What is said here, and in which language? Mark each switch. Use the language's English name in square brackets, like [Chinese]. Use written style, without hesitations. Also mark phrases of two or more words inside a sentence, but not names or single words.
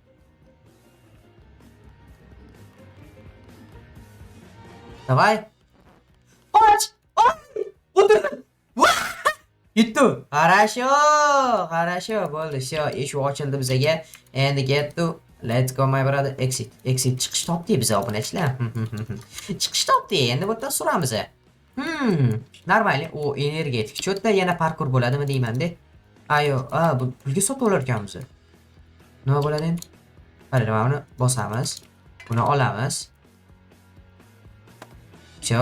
[Uzbek] Davay. Qoch! O'tirdim. Yutdi. Хорошо, bo'ldi. Всё, eshik ochildi bizga. Endi ketdi. [English] Let's go my brother. [Uzbek] Exit chiqish topdik biz obunachilar. Chiqish topdik. Endi bu yerdan suramiz. Normal. O energetik. Cho'tda yana parkur bo'ladimi deyman-da. Pulga sotib olar ekanmiz. Nima bo'ladi endi? Mana buni bosamiz. Buni olamiz. Всё.